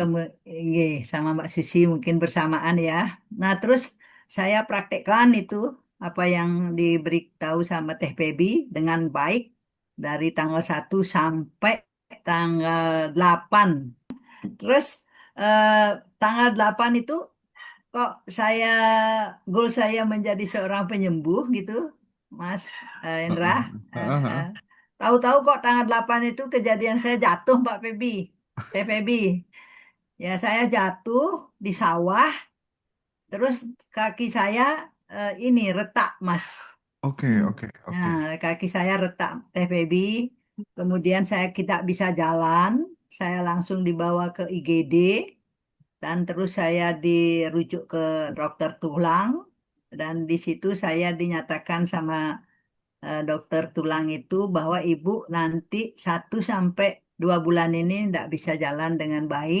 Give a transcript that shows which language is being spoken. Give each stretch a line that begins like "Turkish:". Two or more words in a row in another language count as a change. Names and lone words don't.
Indonesian: sama Mbak Susi mungkin bersamaan ya. Nah, terus saya praktekkan itu apa yang diberitahu sama Teh Baby dengan baik dari tanggal 1 sampai tanggal 8. Terus eh, tanggal 8 itu kok saya goal saya menjadi seorang penyembuh gitu, Mas Indra. Heeh. Eh, Heeh, eh. heeh. Tahu-tahu kok tanggal 8 itu kejadian saya jatuh Mbak Febi. Teh Febi. Ya, saya jatuh di sawah, terus kaki saya ini retak, Mas. Oke, hmm, oke, oke. Nah, kaki saya retak, Teh Baby. Kemudian saya tidak bisa jalan, saya langsung dibawa ke IGD, dan terus saya dirujuk ke dokter tulang, dan di situ saya dinyatakan sama dokter tulang itu bahwa ibu nanti 1 sampai 2 bulan ini tidak bisa jalan dengan baik.